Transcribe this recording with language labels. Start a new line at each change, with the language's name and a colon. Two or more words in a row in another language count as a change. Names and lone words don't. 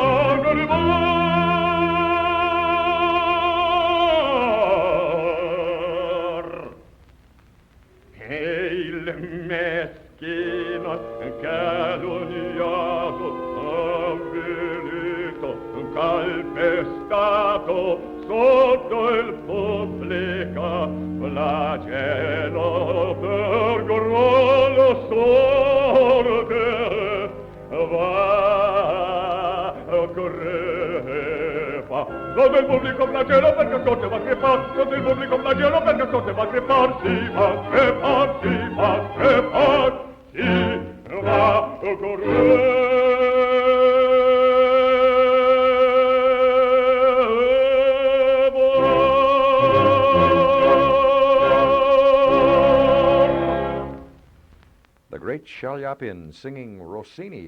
Italian: maggior e il meschino calunniato avvilito calpestato sotto il pubblico flagelo per gran sorte va crepa sotto il pubblico flagelo perché sorte va crepar sotto il pubblico flagelo perché sorte va crepar si va crepar si va crepar si va
English: The great Chaliapin singing Rossini.